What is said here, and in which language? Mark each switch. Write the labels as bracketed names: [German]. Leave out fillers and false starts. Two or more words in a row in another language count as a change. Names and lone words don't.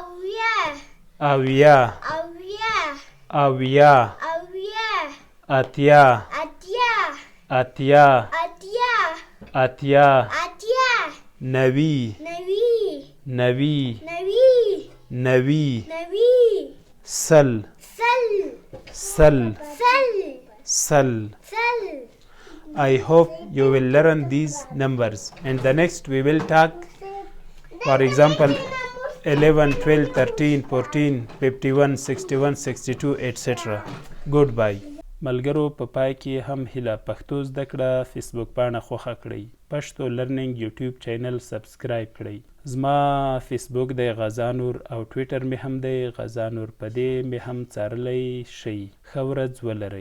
[English] Atya. Navi. Sal. I hope you will learn these numbers, and the next we will talk, for example, 11, 12, 13, 14, 51, 61, 62, etc. Goodbye. [Pashto] ملګرو په پای کې هم هیله پښتو زده کړه فیسبوک پاڼه خوښه کړئ، پښتو لرنینګ یوټیوب چینل سبسکرایب کړئ. زما فیسبوک دی غزا نور او ټویټر مې هم دی غزا نور، په دې مې هم څارلی شئ. ښه ورځ ولرئ.